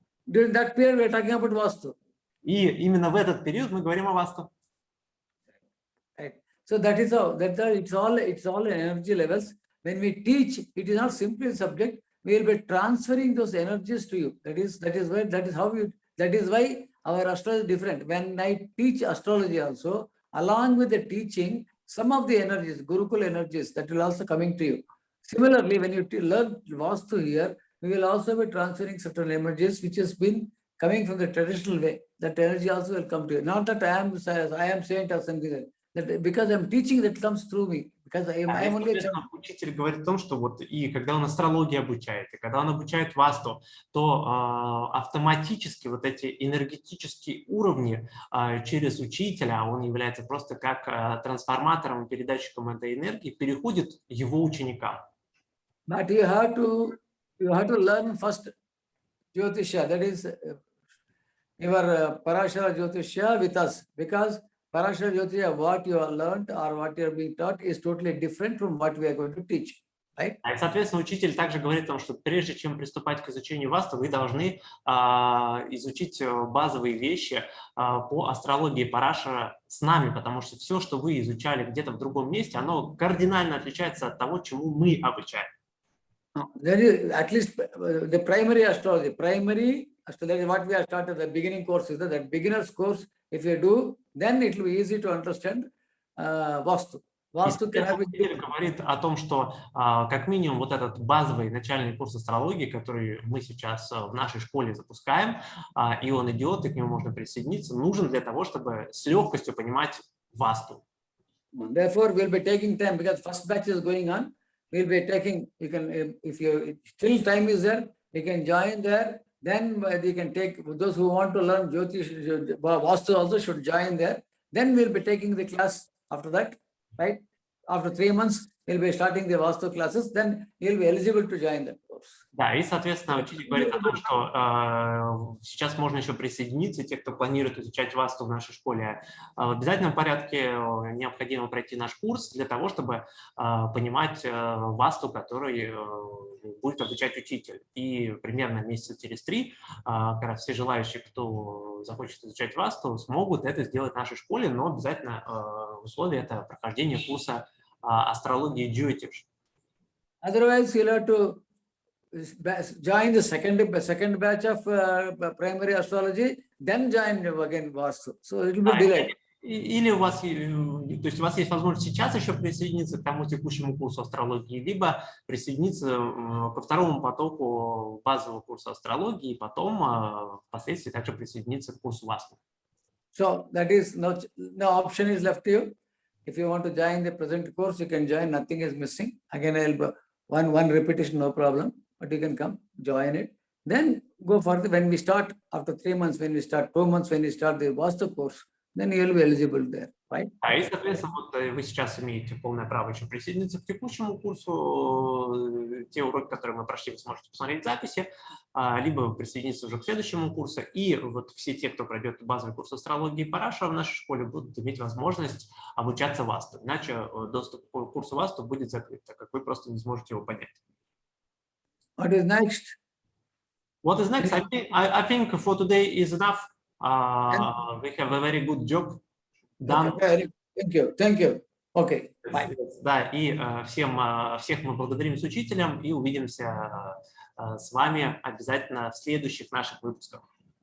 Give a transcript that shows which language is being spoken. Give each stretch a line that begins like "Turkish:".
English: During that period, we are talking about Vastu.
Russian: И именно в этот период мы говорим о васту.
English: Right. So that is how it's all energy levels. When we teach, it is not simply a subject. We will be transferring those energies to you. That is why our astrology is different. When I teach astrology also, along with the teaching, some of the energies, Gurukul energies, that will also coming to you. Similarly, when you learn Vastu here, we will also be transferring certain energies which has been coming from the traditional way. That energy also will come to you. Not that I am saying or something like that, because I am teaching, that comes through me. because I
Russian: И,
English: am only a child.
Russian: соответственно, учитель говорит о том, что вот и когда он астрологии обучает, и когда он обучает васту, то автоматически вот эти энергетические уровни через учителя, он является просто как трансформатором и передатчиком этой энергии, переходит его ученикам.
English: But you have to learn first Jyotisha, that is your Parashara Jyotisha with us, because Parashara Jyotisha, what you have learned or what you are being taught is totally different from what we are going to teach. Right?
Russian: И, соответственно, учитель также говорит о том, что прежде чем приступать к изучению васту, вы должны изучить базовые вещи по астрологии Парашара с нами, потому что все, что вы изучали где-то в другом месте, оно кардинально отличается от того, чему мы обучаем.
English: There is at least the primary astrology. Primary astrology, what we have started, the beginning course is that beginner's course, if you do, then it will be easy to understand Vastu. Vastu cannot be.
Russian: Учитель говорит о том, что как минимум вот этот базовый начальный курс астрологии, который мы сейчас в нашей школе запускаем, и он идет, и к нему можно присоединиться, нужен для того, чтобы с легкостью понимать васту.
English: Therefore, we'll be taking time because first batch is going on. We'll be taking, you can, if you still time is there, you can join there. Then you can take, those who want to learn Jyotish, Vastu also should join there. Then we'll be taking the class after that, right? After 3 months, we'll be starting the Vastu classes. Then you'll be eligible to join that course.
Russian: Да, и, соответственно, учитель говорит о том, что сейчас можно еще присоединиться, те, кто планирует изучать васту в нашей школе. В обязательном порядке необходимо пройти наш курс для того, чтобы понимать васту, который будет обучать учитель. И примерно месяца через 3, как раз все желающие, кто захочет изучать васту, смогут это сделать в нашей школе, но обязательно условие – это прохождение курса астрологии Jyotish.
English: Otherwise, you'll have to join the second batch of primary astrology, then join again Vastu. So it will be delayed.
Russian: Или у вас, то есть у вас есть возможность сейчас еще присоединиться к тому текущему курсу астрологии, либо присоединиться ко второму потоку базового курса астрологии, и потом впоследствии также присоединиться к курсу Васту.
English: So that is no option is left to you. If you want to join the present course, you can join. Nothing is missing. Again, I'll one repetition, no problem. But you can come, join it. Then go further. When we start, after 3 months, when we start 2 months, when we start the Vastu course, then you will be eligible there, right?
Russian: И, соответственно, вот вы сейчас имеете полное право еще присоединиться к текущему курсу. Те уроки, которые мы прошли, вы сможете посмотреть в записи, либо присоединиться уже к следующему курсу. И вот все те, кто пройдет базовый курс астрологии Парашара в нашей школе, будут иметь возможность обучаться Васту. Иначе доступ к курсу Васту будет закрыт, так как вы просто не сможете его понять.
English: What is next? What is next? I think for today is enough. We have a very good job done. Okay, thank you. Okay, bye.
Russian: Да, и всех мы благодарим с учителем и увидимся с вами обязательно в следующих наших выпусках.